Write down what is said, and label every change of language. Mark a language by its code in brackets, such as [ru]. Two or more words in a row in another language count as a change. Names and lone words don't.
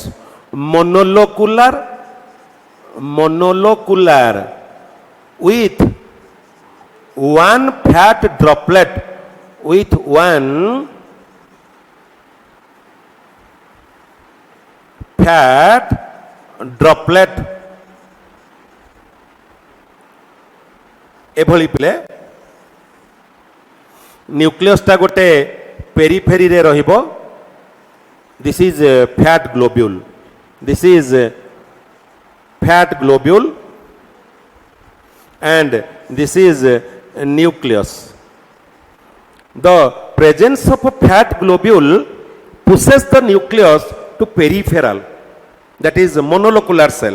[en] Monolocular with 1 fat droplet with 1 fat droplet [or] ଏଭଳି ପିଲେ ନ୍ୟୁକ୍ଲିୟସ ଟା ଗୋଟେ ପେରିଫେରୀ ରେ ରହିବ [en] this is fat globule This is fat globule and this is nucleus. The presence of a fat globule pushes the nucleus to peripheral, that is monolocular cell.